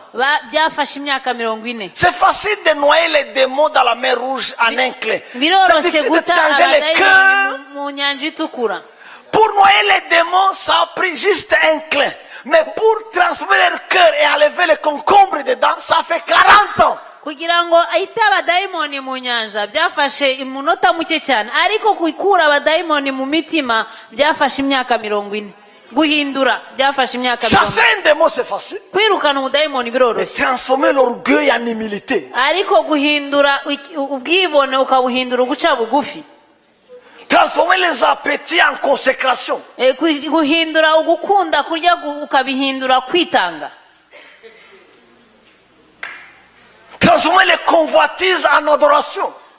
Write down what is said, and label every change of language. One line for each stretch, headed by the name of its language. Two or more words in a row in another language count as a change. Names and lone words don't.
French: C'est facile de noyer les démons dans la mer Rouge en un clin. C'est difficile de changer les cœurs. Pour noyer les démons, ça a pris juste un clin. Mais pour transformer leur cœur et enlever les concombres dedans, ça fait 40 ans.
Kinyarwanda: kugira ngo ahite abadayimoni mu nyanja byafashe imunota muke cyane ariko kwikura abadayimoni mu mitima byafashe imyaka 40.
French: Chasser un démon, c'est facile. Mais transformer l'orgueil en humilité. Transformer les appétits en consécration. Transformer les convoitises en adoration.